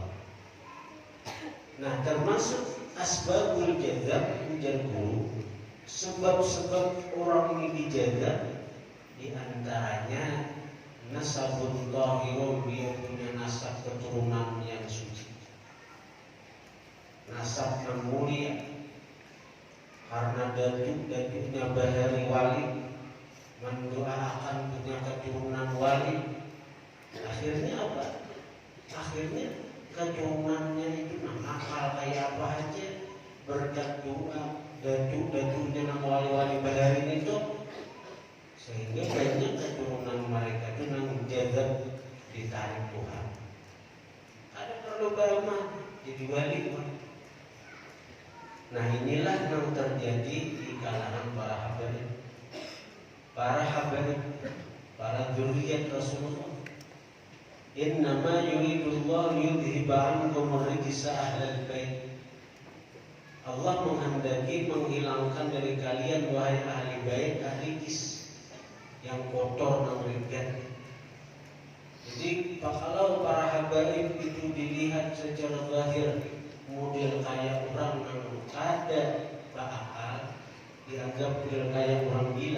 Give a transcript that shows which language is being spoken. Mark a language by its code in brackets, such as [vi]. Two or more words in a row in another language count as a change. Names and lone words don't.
[bjn] Nah, termasuk [ar] أسباب الجذب, [bjn] ujar guru, sebab-sebab orang ini dijazab, di antaranya [ar] نسب طاهر, [bjn] dia punya nasab keturunan yang suci. nasab yang mulia, karena datuk-datuknya bahari wali mendoakan punya keturunan wali. [id] Akhirnya apa? [bjn] Akhirnya keturunannya itu nakal kayak apa aja, berkat doa datuk-datuknya nang wali-wali bahari itu, sehingga banyak keturunan mereka itu nang jazab ditarik Tuhan. Ada perlu bagaimana jadi wali. [id] Nah inilah yang terjadi di kalangan para habaib, para [ar] ذريات رسول الله. إنما يريد الله يذهب عنكم الرجس أهل البيت. [id] Allah menghendaki menghilangkan dari kalian wahai ahli bait ahli jis yang kotor dan ringkat. Jadi kalau para habaib itu dilihat secara zahir model kayak orang yang ada akal, dianggap model kayak orang gila.